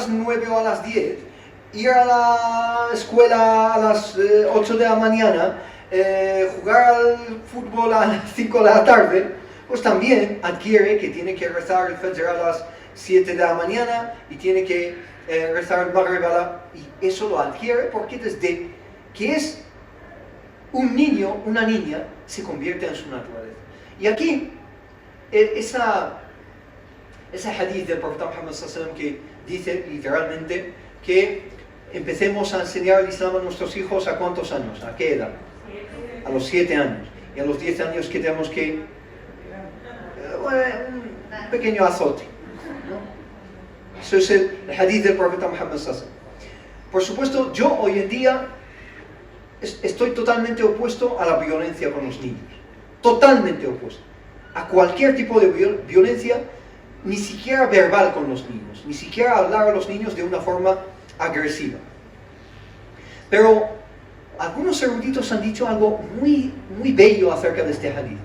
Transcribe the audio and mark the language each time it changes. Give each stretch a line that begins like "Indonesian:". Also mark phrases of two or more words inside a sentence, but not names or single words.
Spanish: las 9 o a las 10, ir a la escuela a las 8 de la mañana, jugar al fútbol a las 5 de la tarde, pues también adquiere que tiene que rezar el Fajr a las 7 de la mañana y tiene que rezar el Maghrib y eso lo adquiere porque desde que es un niño, una niña, se convierte en su naturaleza. Y aquí, ese hadith del profeta Muhammad
Arabic: صلى الله عليه وسلم
Spanish: que dice literalmente que empecemos a enseñar el Islam a nuestros hijos ¿a cuántos años? ¿A qué edad? A los 7 años. Y a los 10 años que tenemos que... un pequeño azote, ¿no? Eso es el hadith del profeta Muhammad
Arabic: صلى الله عليه وسلم.
Spanish: Por supuesto, yo hoy en día estoy totalmente opuesto a la violencia con los niños. Totalmente opuesto. A cualquier tipo de violencia, ni siquiera verbal con los niños, ni siquiera hablar a los niños de una forma agresiva. Pero algunos eruditos han dicho algo muy, muy bello acerca de este hadith.